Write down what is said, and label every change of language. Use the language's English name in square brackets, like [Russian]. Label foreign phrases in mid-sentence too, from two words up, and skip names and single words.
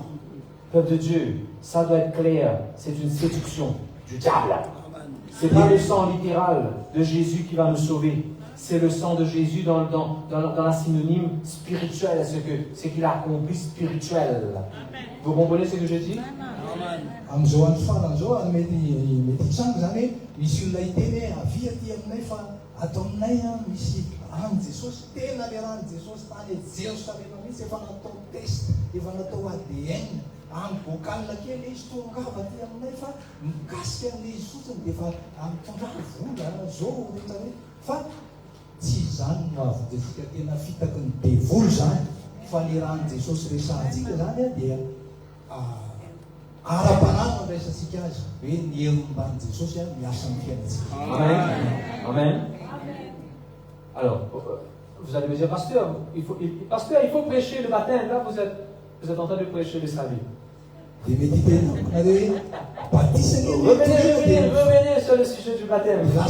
[French] Peuple de Dieu, ça doit être clair, c'est une séduction du diable. Ce n'est pas le sang littéral de Jésus qui va nous sauver. C'est le sang de Jésus dans la synonyme spirituel, ce qu'il a accompli spirituel. Vous comprenez ce que je dis? [Malagasy] Amin'izao andro farany zao mety hitsango zany hoe misy olona hiteny hoe avia ty aminay fa ato aminay misy rano Jesosy, tena le rano Jesosy tany Jerosalema mihitsy efa natao test, efa natao ADN amin'ny bocal kely izy tongava ty aminay fa mikasika amin'le izy fotsiny dia efa mitondra vola zao rehetra hoe fa tsy zany no ahavonjetsika tena fitaky ny devoly zany fa le rano Jesosy resahantsika zany dia ara-panana resatsika azy hoe ny herim-bany Jesosy miasa amin'ny fiainantsika. Amen. [French] Alors, vous allez me dire, pasteur, il faut prêcher le baptême. Là, vous êtes en train de prêcher le salut. Revenez sur le sujet du baptême.